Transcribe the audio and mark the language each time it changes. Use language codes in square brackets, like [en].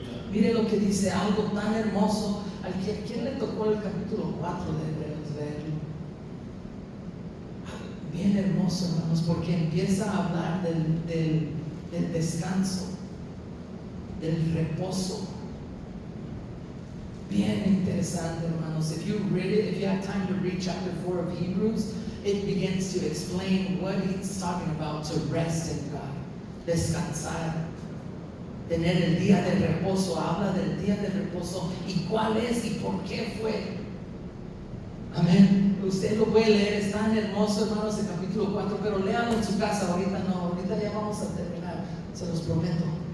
[es] Mire lo que dice, algo tan hermoso. ¿A quién le tocó el capítulo 4 de Hebreos? Leerlo. Bien hermoso, hermanos, porque empieza a hablar del descanso, del reposo. Bien interesante, hermanos. If [en] if you read it, if you have time to read chapter 4 of Hebrews, it begins to explain what he's talking about, to rest in God, [es] descansar, tener el día de reposo. Habla del día de reposo y cuál es y por qué fue. Amén. Usted lo puede leer, es tan hermoso, hermanos, el capítulo 4, pero léalo en su casa. Ahorita no, ahorita ya vamos a terminar, se los prometo.